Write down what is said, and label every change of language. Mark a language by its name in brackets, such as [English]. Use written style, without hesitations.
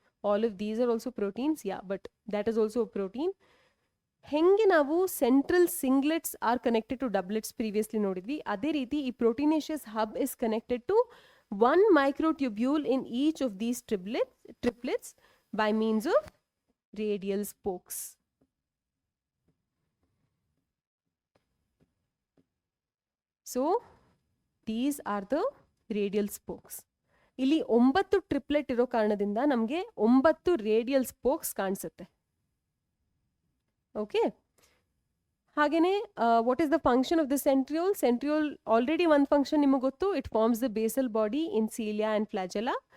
[English] All of these are also proteins, yeah, but that is also a protein. [Kannada] ಹೆಂಗೆ ನಾವು [English] central singlets are connected to doublets previously [Kannada] ನೋಡಿದ್ವಿ, ಅದೇ ರೀತಿ ಈ [English] Proteinaceous hub is connected to 1 microtubule in each of these triplets by means of radial spokes. So these are the radial spokes. [Kannada] ಇಲ್ಲಿ 9 triplet ಇರೋ ಕಾರಣದಿಂದ ನಮಗೆ 9 ರೇಡಿಯಲ್ ಸ್ಪೋಕ್ಸ್ ಕಾಣಿಸುತ್ತೆ. Okay? [English] ಹಾಗೆಯೇ what is the function of the centriole? [Kannada] Centriole already ಒಂದು function ನಿಮಗೆ ಗೊತ್ತು, [English] It forms the basal body in cilia and flagella.